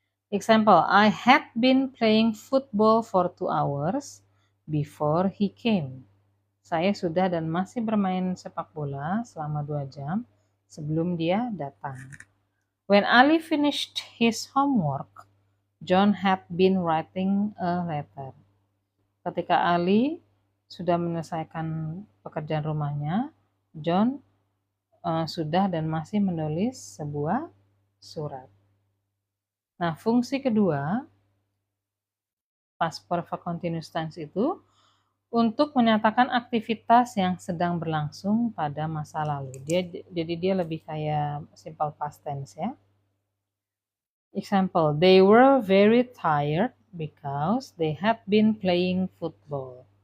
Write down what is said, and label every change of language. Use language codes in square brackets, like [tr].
[en] Example, I had been playing football for 2 hours before he came. [id] Saya sudah dan masih bermain sepak bola selama 2 jam sebelum dia datang. [en] When Ali finished his homework, John had been writing a letter. [id] Ketika Ali sudah menyelesaikan pekerjaan rumahnya, John sudah dan masih menulis sebuah surat. Nah, fungsi kedua past perfect continuous tense itu untuk menyatakan aktivitas yang sedang berlangsung pada masa lalu. Jadi dia lebih kayak simple past tense ya. [en] Example, they were very tired because they had been playing football.